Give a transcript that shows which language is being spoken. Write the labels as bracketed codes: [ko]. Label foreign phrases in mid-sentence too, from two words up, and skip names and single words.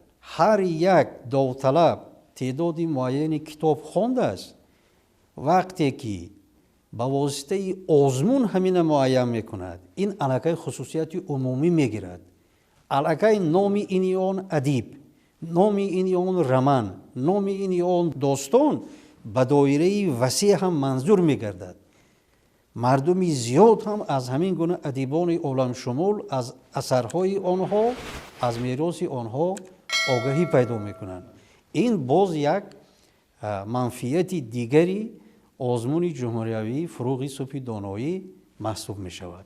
[tg] ҳар як довталаб теъдоди муайяни китоб хондааст. вақте ки ба воситаи озмун ҳамина муайян мекунад, ин аллакай хусусияти умумӣ мегирад. аллакай номи ини он адиб, номи ини он раман, номи ини он достон [fa] به دایره وسیع هم منظور میگردد. مردمی زیاد هم از همین گونه ادیبان عالم شمول از اثرهای آنها، از میراث آنها آگاهی پیدا میکنند. این باز یک منفیت دیگری آزمون جمهوری فروغ صبح دانایی محسوب می شود.